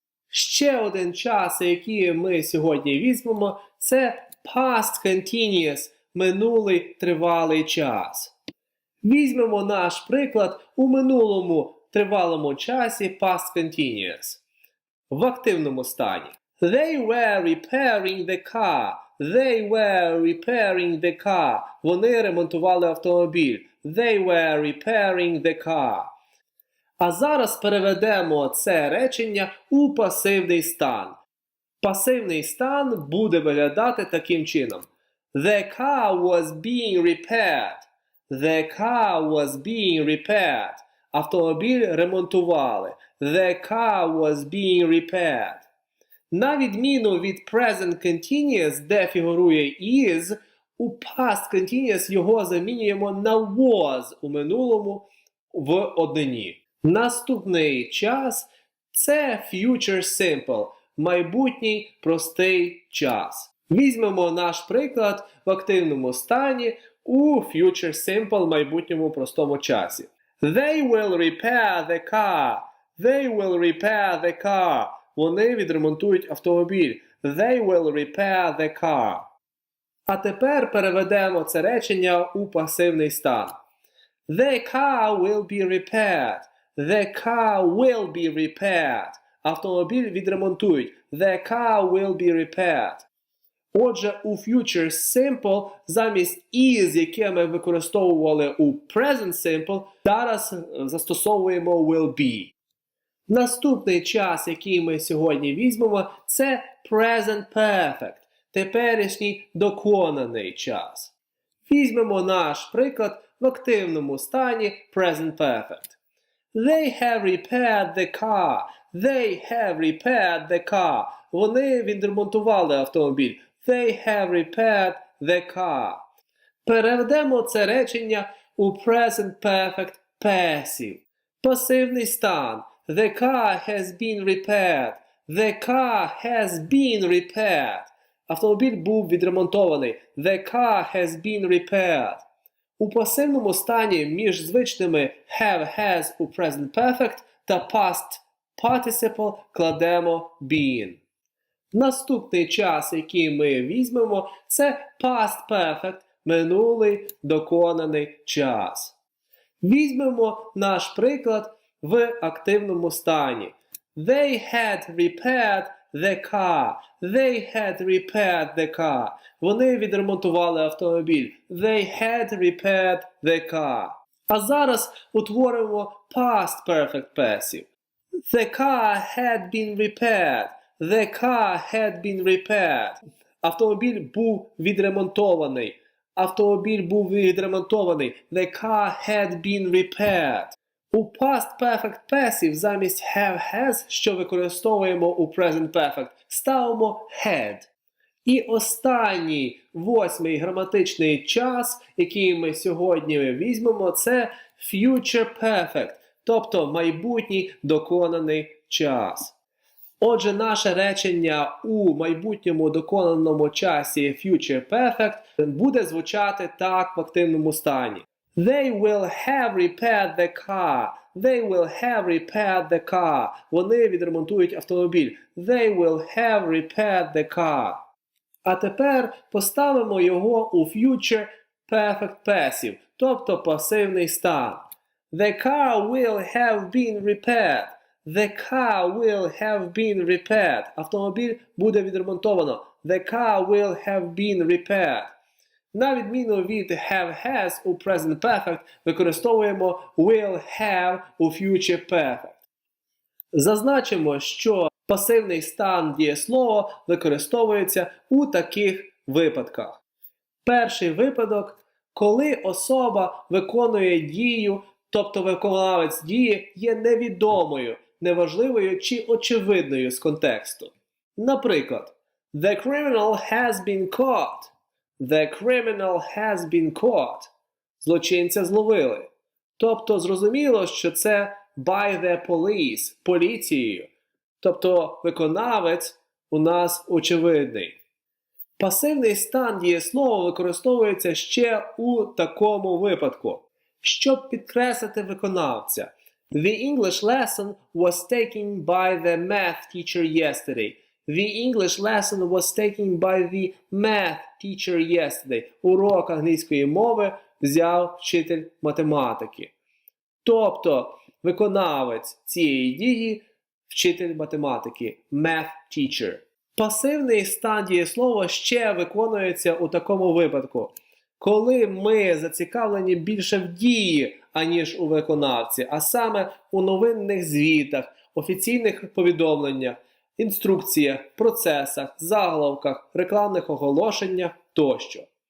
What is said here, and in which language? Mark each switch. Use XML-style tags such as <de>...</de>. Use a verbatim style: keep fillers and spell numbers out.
<uk>Ще один час, який ми сьогодні візьмемо, це past continuous, минулий тривалий час. Візьмемо наш приклад у минулому тривалому часі past continuous. В активному стані.</uk> <en>They were repairing the car. They were repairing the car.</en> <uk>Вони ремонтували автомобіль.</uk> <en>They were repairing the car.</en> <uk>А зараз переведемо це речення у пасивний стан. Пасивний стан буде виглядати таким чином.</uk> <en>The car was being repaired. The car was being repaired.</en> <uk>Автомобіль ремонтували.</uk> <en>The car was being repaired.</en> <uk>На відміну від present continuous, де фігурує is, у past continuous його замінюємо на was у минулому в однині. Наступний час – це future simple, майбутній простий час. Візьмемо наш приклад в активному стані у future simple, майбутньому простому часі.</uk> <en>They will repair the car. They will repair the car.</en> <uk>Вони відремонтують автомобіль.</uk> <en>They will repair the car.</en> <uk>А тепер переведемо це речення у пасивний стан.</uk> <en>The car will be repaired. The car will be repaired.</en> <uk>Автомобіль відремонтують.</uk> <en>The car will be repaired.</en> <uk>Отже, у future simple замість is, яке ми використовували у present simple, зараз застосовуємо will be. Наступний час, який ми сьогодні візьмемо, це present perfect, теперішній доконаний час. Візьмемо наш приклад в активному стані present perfect.</uk> <en>They have repaired the car. They have repaired the car.</en> <uk>Вони відремонтували автомобіль.</uk> <en>They have repaired the car.</en> <uk>Переведемо це речення у present perfect passive. Пасивний стан.</uk> <en>The car has been repaired. The car has been repaired.</en> <uk>Автомобіль був відремонтований.</uk> <en>The car has been repaired.</en> <uk>У пасивному стані між звичними have, has у present perfect та past participle кладемо been. Наступний час, який ми візьмемо, це past perfect, минулий доконаний час. Візьмемо наш приклад в активному стані.</uk> <en>They had repaired the car. They had repaired the car.</en> <uk>Вони відремонтували автомобіль.</uk> <en>They had repaired the car.</en> <uk>А зараз утворимо past perfect passive.</uk> <en>The car had been repaired. The car had been repaired.</en> <uk>Автомобіль був відремонтований. Автомобіль був відремонтований.</uk> <en>The car had been repaired.</en> <uk>У past perfect passive замість have, has, що використовуємо у present perfect, ставимо had. І останній, восьмий граматичний час, який ми сьогодні візьмемо, це future perfect, тобто майбутній доконаний час. Отже, наше речення у майбутньому доконаному часі future perfect буде звучати так в активному стані.</uk> <en>They will have repaired the car. They will have repaired the car.</en> <uk>Вони відремонтують автомобіль.</uk> <en>They will have repaired the car.</en> <uk>А тепер поставимо його у future perfect passive, тобто пасивний стан.</uk> <en>The car will have been repaired. The car will have been repaired.</en> <uk>Автомобіль буде відремонтовано.</uk> <en>The car will have been repaired.</en> <uk>На відміну від have, has у present perfect використовуємо will have у future perfect. Зазначимо, що пасивний стан дієслова використовується у таких випадках. Перший випадок, коли особа виконує дію, тобто виконавець дії є невідомою, неважливою чи очевидною з контексту. Наприклад,</uk> <en>the criminal has been caught. The criminal has been caught.</en> <uk>Злочинця зловили. Тобто зрозуміло, що це</uk> <en>by the police,</en> <uk>поліцією. Тобто виконавець у нас очевидний. Пасивний стан дієслова використовується ще у такому випадку. Щоб підкреслити виконавця.</uk> <en>The English lesson was taken by the math teacher yesterday. The English lesson was taken by the math teacher yesterday.</en> <uk>Урок англійської мови взяв вчитель математики. Тобто, виконавець цієї дії – вчитель математики, math teacher. Пасивний стан дієслова ще виконується у такому випадку, коли ми зацікавлені більше в дії, аніж у виконавці, а саме у новинних звітах, офіційних повідомленнях, інструкціях, процесах, заголовках, рекламних оголошеннях тощо.</uk>